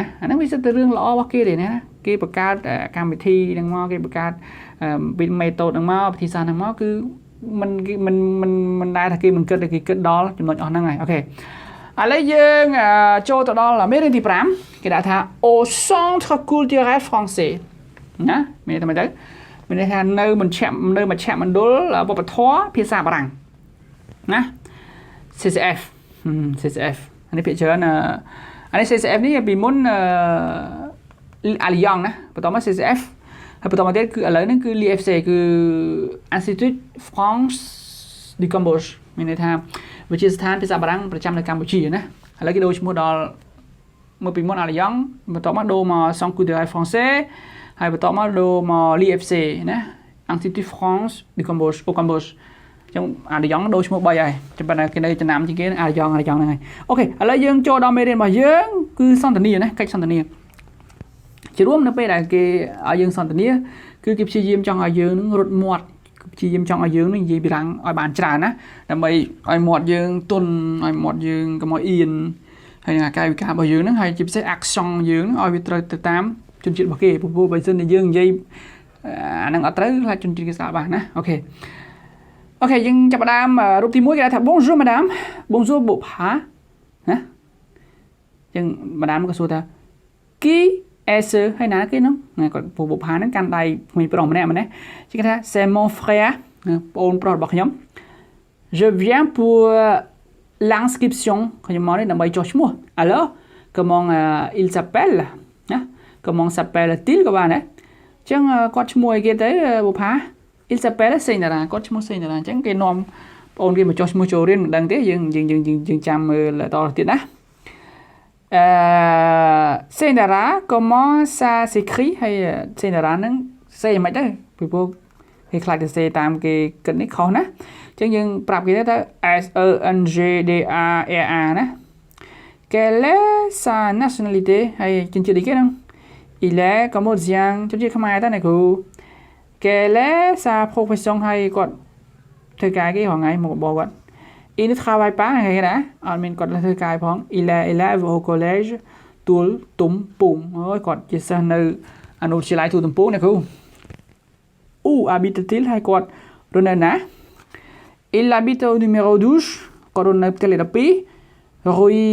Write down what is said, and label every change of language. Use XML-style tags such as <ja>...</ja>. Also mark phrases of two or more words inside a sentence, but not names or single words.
<km>អាហ្នឹងវាសិតតែរឿងល្អរបស់គេទេណាគេបង្កើតកម្មវិធីហ្នឹងមកគេបង្កើតពីមេតូតហ្នឹងមកវិធីសាស្ត្រហ្នឹងមកគឺមិនដែរថាគេមិនគិតទេគេគិតដល់ចំណុចអស់ហ្នឹងហើយអូខេឥឡូវយើងចូលទៅដល់មេរៀនទី5គេដាក់ថា</km> <fr>au centre culturel français</fr> <km>ណាមានតែមិនទៅមានន័យថានៅមជ្ឈមណ្ឌលវប្បធម៌ភាសាបារាំងណា CCF អានេះភាគច្រើនអានេះ CCF នេះពីមុនអាលីយ៉ងណាបន្តមក CCF ហើយបន្តមកទៀតគឺឥឡូវហ្នឹងគឺ l'IFC គឺ Institut France du Cambodge មានន័យថាវិទ្យាស្ថានភាសាបារាំងប្រចាំនៅកម្ពុជាណាឥឡូវគេដូរឈ្មោះដល់មកពីមុនអាលីយ៉ងបន្តមកដូរមក Centre culturel français ហើយបន្តមកដូរមក l'IFC ណា Institut France du Cambodge អូ Cambodge ចឹងអាលីយ៉ងដូរឈ្មោះ3ហើយចាំប៉ុន្តែគេនៅចំណាំជាងគេអាលីយ៉ងហ្នឹងហើយអូខេឥឡូវយើងចូលដល់មេរៀនរបស់យើង គឺសន្ទនាណាកិច្ចសន្ទនាជារួមនៅពេលដែលគេឲ្យយើងសន្ទនាគឺគេព្យាយាមចង់ឲ្យយើងនឹងរត់មាត់ព្យាយាមចង់ឲ្យយើងនឹង និយាយបារាំងឲ្យបានច្រើនណាដើម្បីឲ្យមាត់យើងទន់ឲ្យមាត់យើងកុំឲ្យអៀនហើយនឹងអាកាយវិការ របស់យើងហ្នឹងហើយជាពិសេស action យើងឲ្យវាត្រូវទៅតាមជនជាតិរបស់គេព្រោះបើសិនជាយើងនិយាយអាហ្នឹងអត់ត្រូវខ្លាចជនជាតិគេស្ដាប់បានណាអូខេយើងចាប់ផ្ដើមរូបទី1គេថា</km> <fr>bonjour madame bonjour</fr> <km>bộ phá ណាចឹង madame ក៏សួរថា</km> <fr>qui est ce</fr> <km>ហើយណាគេហ្នឹងគាត់ពូបុផាហ្នឹងកាន់ដៃក្មេងប្រុសម្នាក់ណាគេថា</km> <fr>c'est mon frère</fr> <km>បងអូនប្រុសរបស់ខ្ញុំ</km> <fr>je viens pour l'inscription</fr> <km>ខ្ញុំមកនេះដើម្បីចុះឈ្មោះ</km> <fr>alors comment il s'appelle</fr> <km>ណា</km> <fr>comment s'appelle-t-il</fr> <km>ក៏បានដែរចឹងគាត់ឈ្មោះអីគេទៅបុផា</km> <fr>il s'appelle</fr> <km>សេងតារាគាត់ឈ្មោះសេងតារាអញ្ចឹងគេនាំបងអូនគេមកចុះឈ្មោះចូលរៀនមិនដឹងទេយើងចាំមើលតទៀតណា សេងតារា</km> <fr>comment ça s'écrit</fr> <km>ហើយសេងតារាហ្នឹងសេមិនទៅពីព្រោះគេខ្លាចទៅសេតាមគេគិតនេះខុសណាអញ្ចឹងយើងប្រាប់គេទៅ S E N G D A R A ណា</km> <fr>quelle est sa nationalité</fr> <km>ហើយជនជាតិអីគេហ្នឹង</km> <fr>il est cambodgien</fr> <km>ជនជាតិខ្មែរ តើអ្នកគ្រូ</km> <fr>quelle est sa profession</fr> <km>ហើយគាត់ធ្វើការគេរងថ្ងៃមកបបគាត់</km> <fr>il ne travaille pas</fr> <km>ហ្នឹងគេណាអត់មានគាត់ធ្វើការផង</km> <fr>il est élève au collège Tous Tum Pung</fr> <km>អូយគាត់ជាសិស្សនៅអនុវិទ្យាល័យទូទំពូងអ្នកគ្រូ</km> <fr>où habite-t-il</fr> <km>ហើយគាត់រស់នៅណា</km> <fr>il habite au numéro 12</fr> <km>គាត់រស់នៅផ្ទះលេខ12 rue</km>